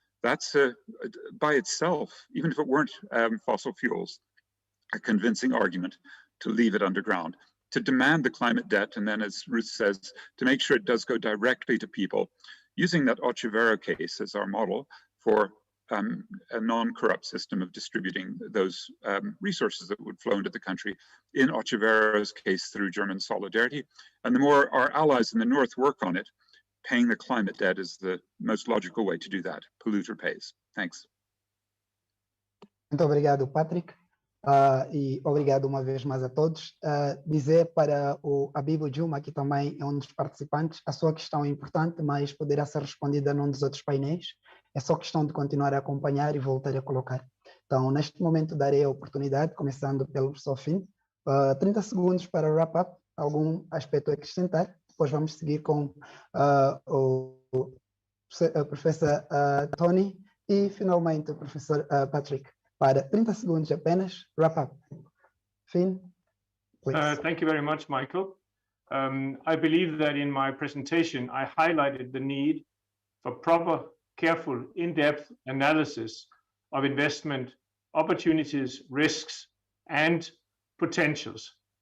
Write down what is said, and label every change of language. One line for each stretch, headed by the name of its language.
English: That's by itself, even if it weren't fossil fuels, a convincing argument to leave it underground, to demand the climate debt, and then, as Ruth says, to make sure it does go directly to people, using that Ochevero case as our model for a non-corrupt system of distributing those resources that would flow into the country, in Ochevero's case through German solidarity. And the more our allies in the north work on it, paying the climate debt is the most logical way to do that. Polluter pays. Thanks.
Portuguese: Muito obrigado, Patrick. E obrigado uma vez mais a todos. Dizer para o Abibo Juma, que também é um dos participantes, a sua questão é importante, mas poderá ser respondida num dos outros painéis. É só questão de continuar a acompanhar e voltar a colocar. Então, neste momento, darei a oportunidade, começando pelo professor Finn, 30 segundos para wrap-up, algum aspecto a acrescentar. Depois vamos seguir com o professor Tony e, finalmente, o professor Patrick. Para 30 segundos apenas, wrap up. Finn,
English: please. Thank you very much, Michael. I believe that in my presentation, I highlighted the need for proper, careful, in-depth analysis of investment opportunities, risks, and potentials.